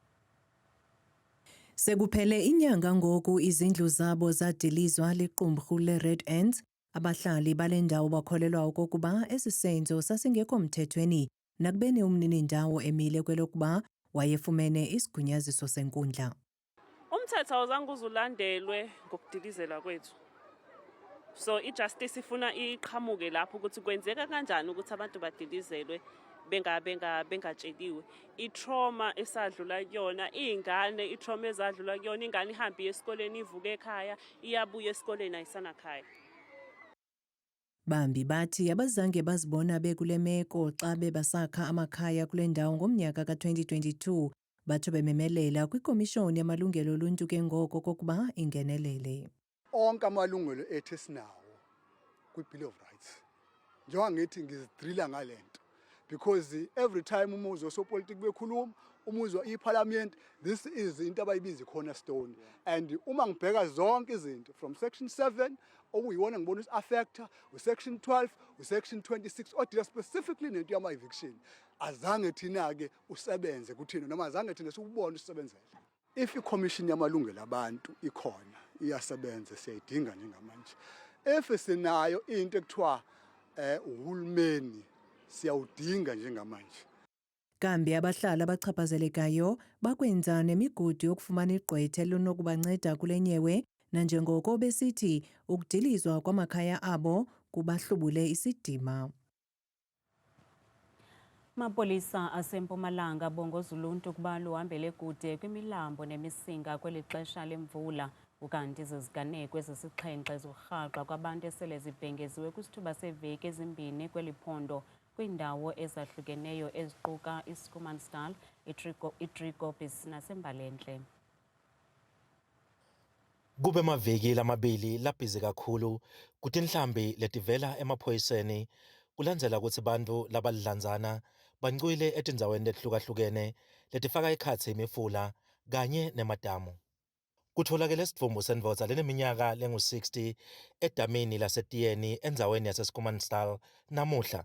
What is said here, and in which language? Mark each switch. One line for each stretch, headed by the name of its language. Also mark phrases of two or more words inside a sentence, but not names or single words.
Xhosa: Sekuphele inyanga ngoku izindlu zabo zadilizwa liqumrhu le-Red Ants. Abahlali bale ndawo bakholelwa okokuba esi senzo sasingekho mthethweni nakubeni umninindawo emile kwelokuba wayefumene isigunyaziso senkundla.
Zulu: Umthetho awuzange uzulandelwe ngokudilizela kwethu. So ijustice ifuna iqhamuke lapho ukuthi kwenzeka kanjani ukuthi abantu badilizelwe bengatsheliwe. I-trauma esadlula kuyona, iy'ngane i-trauma ezadlula kuyona, ingane ihambe esikoleni ivuke ekhaya, iyabuya esikoleni ayisanakhaya.
Xhosa: Bambi bathi abazange bazibona bekule meko xa bebasakha amakhaya kule ndawo ngomnyaka ka-2022 batsho bememelela kwikomishoni yamalungelo oluntu ke ngoko kokuba ingenelele.
Zulu: Onke amalungelo ethu esinawo kwi-Bill of Rights njengoba ngithi ngizidrila ngale nto
English: because every time
Zulu: umuzwa osopolitiki bekhuluma umuzwa iParliament,
English: this is
Zulu: into abayibiza
English: cornerstone.
Zulu: And uma ngibheka zonke izinto
English: from section 7
Zulu: okuyiwona ngibona is-affector,
English: section 12, section 26
Zulu: odila specifically nento yama-eviction, azange thina-ke usebenze kuthina noma azange thina sikubona usebenzela. If i-commission yamalungelo abantu ikhona iyasebenza siyayidinga njengamanje. If sinayo into ekuthiwa uhulumeni siyawudinga njengamanje.
Xhosa: Kambe abahlali abachaphazelekayo bakwenza nemigudu yokufumana igqwetha elinokubanceda kule nyewe, nanjengoko besithi ukudilizwa kwamakhaya abo kubahlubule isidima. Mapolisa asempumalanga bongoza uluntu ukuba luhambele kude kwimilambo nemisinga kweli xesha lemvula, ukanti iziganeko ezisixhenxe zirhaxwa kwabantu esele zibhengeziwe kwisithuba seveki ezimbini kweli phondo kwiindawo ezahlukeneyo eziquka iSchoemansdal, iDriekoppies naseMbalenhle.
Swati: Kube maviki lamabili labhizi kakhulu kuthi inhlambi letivela emaphoyiseni kulandzela ukuthi bantu labalidlanzana bancwile etindzaweni letihlukahlukene letifaka ekhatsi imifula kanye nemadamu. Kutholakele sidvumbu sendvodza leneminyaka lengu-60 edamini lasetiyeni endzaweni yaseSchoemansdal namuhla.